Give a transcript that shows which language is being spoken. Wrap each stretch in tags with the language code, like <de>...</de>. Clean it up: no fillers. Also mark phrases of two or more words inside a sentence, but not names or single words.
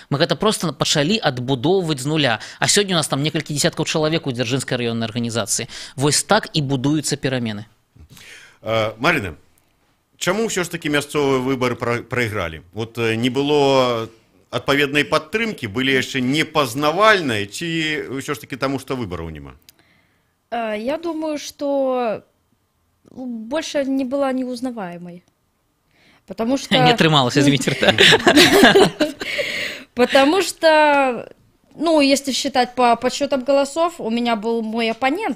<be>Мы гэта проста пачалі адбудоўваць з нуля. А сёння у нас там некалькі дзесяткаў чалавек у Дзяржынскай раённай арганізацыі. Вось так і будуюцца перамены. Марына, чаму ўсё ж такі мясцовыя выбары прайгралі? Вот не было адпаведнай падтрымкі, былі яшчэ непазнавальныя, ці ўсё ж такі таму, што выбараў няма?</be> <ru>Я думаю, что больше не была неузнаваемой. Потому что... Не отрымалась, извините. Потому что, ну, если считать по подсчетам голосов, у меня был мой оппонент.</ru>